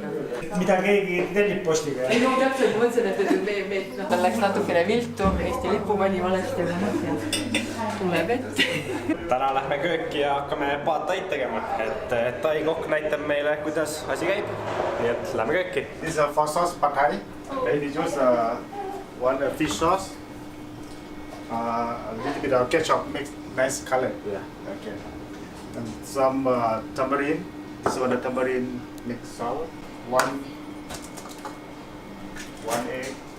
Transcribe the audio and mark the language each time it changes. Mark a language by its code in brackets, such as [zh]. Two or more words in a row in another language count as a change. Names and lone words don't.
[et] Mida keegi tellib postiga? Ei, no täpselt mõtlesin, et tal läks natukene viltu, Eesti lipu pani valesti, aga tuleb ette. Täna lähme kööki ja hakkame paataid tegema, et Tai kokk näitab meile, kuidas asi käib. Nii et lähme kööki. [en] This is for sauce pad thai. Maybe just one fish sauce. A little bit of ketchup makes nice color. Yeah. Okay. And some tamarind. This one the tamarind mixed sour. One egg.